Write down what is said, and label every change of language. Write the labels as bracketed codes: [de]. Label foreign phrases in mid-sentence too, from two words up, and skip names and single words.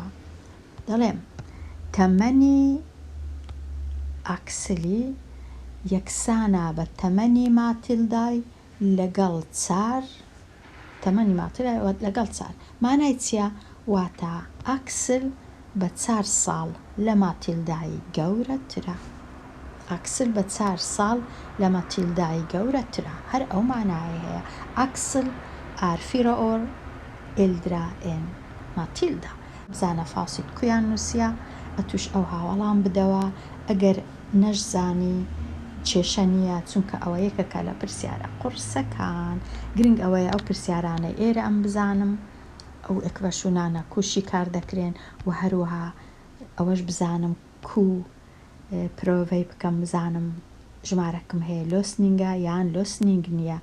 [ckb] دەڵێم تەمەنی ئاکسلی یەکسانە بە تەمەنی ماتیلدای لەگەڵ چار تەمەنی ماتیلدای لەگەڵ چار. مانای چییە؟ واتە ئاکسل بە 4 ساڵ لە ماتیلدای گەورەترە. ئاکسل بە 4 ساڵ لە ماتیلدای گەورەترە. هەر ئەو مانایە هەیە. ئاکسل [sv] är 4 år äldre än Matilda. [ckb] بزانە فاسید کویان نووسیە ئەتوش ئەو هاوەڵام بدەوە ئەگەر نەشزانی کێشە نییە، چونکە ئەوە یەکەکە لە پرسیارە قورسەکان. گرنگ ئەوەیە ئەو پرسیارانە ئێرە ئەم بزانم ئەو ئێکڤەشونانە کوشی کار دەکرێن و هەروەها ئەوەش بزانم کو پرۆڤەی بکەم، بزانم ژمارەکەم هەیە لۆسنینگە یان لۆسنینگ نییە.